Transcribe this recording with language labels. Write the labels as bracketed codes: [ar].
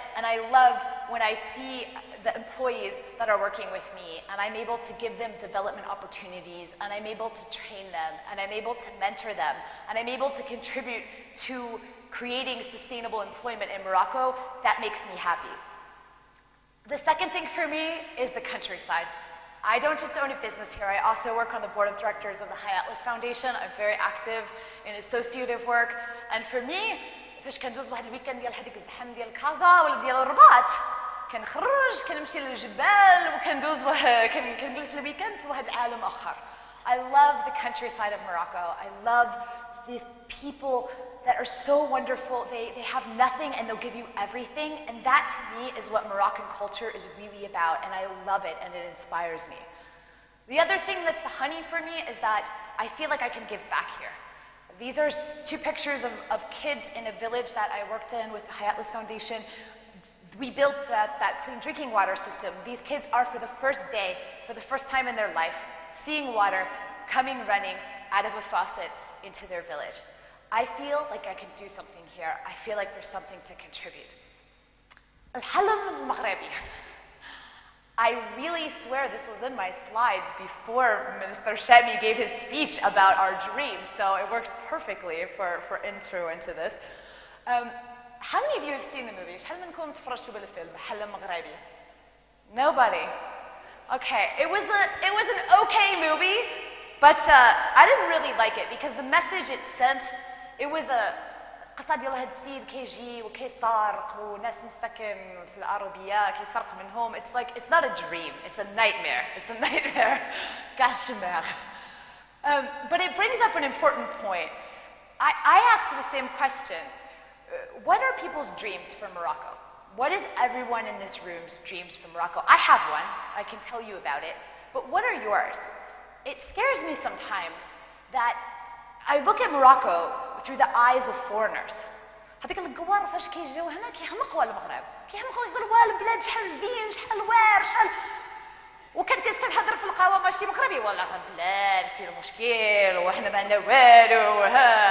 [en] And I love when I see the employees that are working with me, and I'm able to give them development opportunities, and I'm able to train them, and I'm able to mentor them, and I'm able to contribute to creating sustainable employment in Morocco. That makes me happy. The second thing for me is the countryside. I don't just own a business here, I also work on the board of directors of the High Atlas Foundation. I'm very active in associative work, and for me, [ar] فاش كندوز واحد الويكاند ديال هذيك الزحام ديال كازا ولا ديال الرباط كنخرج كنمشي للجبال وكندوز كنجلس الويكند في واحد العالم اخر. [en] I love the countryside of Morocco. I love these people that are so wonderful. They have nothing and they'll give you everything, and that to me is what Moroccan culture is really about, and I love it and it inspires me. The other thing that's the honey for me is that I feel like I can give back here. These are two pictures of kids in a village that I worked in with the Hayatless Foundation. We built that clean drinking water system. These kids are, for the first day, for the first time in their life, seeing water coming running out of a faucet into their village. I feel like I can do something here. I feel like there's something to contribute. [ar] الحلم المغربي. [en] I really swear this was in my slides before Minister Shami gave his speech about our dreams, so it works perfectly for intro into this. How many of you have seen the movie? [ar] شحال منكم تفرجتوا بالفيلم حلم مغربي? [en] Nobody. Okay, it was an okay movie, but I didn't really like it because the message it sent, it was a [ar] قصة ديال هاد السيد كيجي وكيسارق وناس مساكن في العربية كيسرق منهم. [en] It's like, it's not a dream, it's a nightmare. It's a nightmare. Cauchemar. But it brings up an important point. I ask the same question. What are people's dreams for Morocco? What is everyone in this room's dreams for Morocco? I have one. I can tell you about it. But what are yours? It scares me sometimes that I look at Morocco through the eyes of foreigners. [ar] هذيك القوار فاش كيجيو هنا كيحمقوا على المغرب، كيحمقوا يقولوا واه البلاد شحال زين شحال واعر شحال، كتهضر في القهوه ماشي مغربي والله البلاد فيه المشكل وحنا ما عندنا والو